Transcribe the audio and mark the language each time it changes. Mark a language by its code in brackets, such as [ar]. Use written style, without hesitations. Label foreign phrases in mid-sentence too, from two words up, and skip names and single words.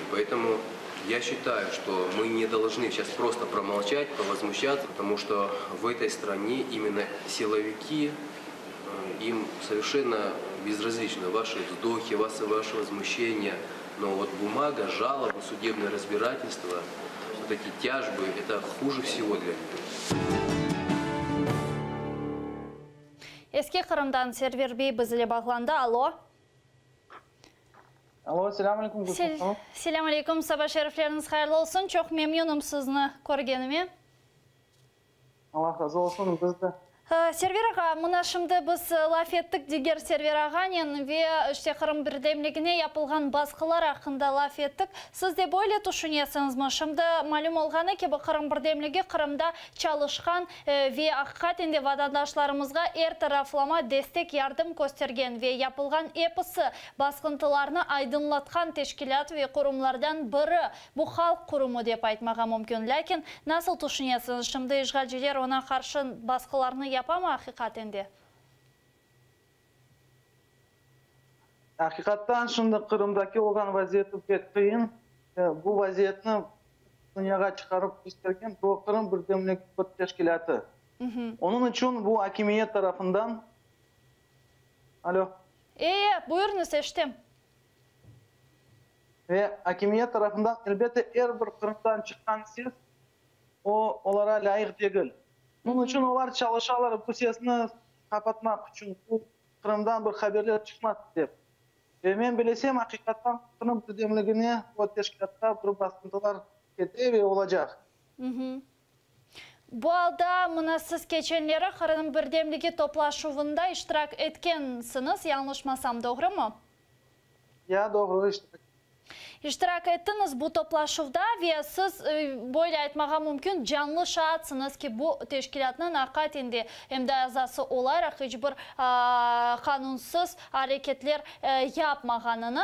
[ru] Поэтому я считаю, что мы не должны сейчас просто промолчать, повозмущаться, потому что в этой стране именно силовики, им совершенно безразлично ваши вздохи, ваше возмущение. Но вот бумага, жалобы, судебное разбирательство, вот эти тяжбы, это хуже всего для них. [crh] Eski Qırımdan Server Bey bizle bağlandı. Alo. Alo, selamun aleyküm. Selamun aleyküm. Sabah şerifleriniz hayırlı olsun. Çok memnunum sizni ko'rganime. Allah razı olsun. Biz de. Server ağa, mına şimdi biz laf ettik diger Server ağanın ve işte Qırım birdemligine yapılgan baskılar hakkında laf ettik. Siz de böyle düşünüyorsunuz mu? Şimdi malum olğanı ki bu Qırım birdemligi Qırımda çalışkan ve hakikaten vatandaşlarımızga er taraflama destek yardım göstergen ve yapılgan episi baskıntılarını aydınlatkan teşkilat ve kurumlardan biri bu halk kurumu dep aytmaga mümkün. Lakin nasıl düşünüyorsunuz? Şimdi işgalciler ona karşı baskılarını yapama hakikatinde? Hakikaten şimdi Kırım'daki olan vaziyeti pek kıyın. Bu vaziyetini dünyaya çıkarıp göstergen bu Kırım Birdemlik bir teşkilatı. Onun için bu hakimiyet tarafından... Alo. Buyurunuz eşittim. Ve hakimiyet tarafından elbette her bir Kırım'dan çıkan ses onlara layık değil. Bunun için onlar çalışarlar bu sesini kapatmak için bu Kırım'dan bir haberler çıkmaz dep. Ve ben bilesem hakikaten Kırım Birdemligine bu teşkilatta bir baskıntılar kete ve olacak. Bu alda mına siz geçenleri Kırım Birdemligi toplaşuvunda iştirak etkensiniz, yanlışmasam doğru mu? Ya doğru iştirak. İştirak ettiniz bu toplaşuvda ve siz böyle aytmağa mümkün canlı şahatsınız ki bu teşkilatının hakikatinde hem de azası olarak hiçbir kanunsuz hareketler yapmağanını.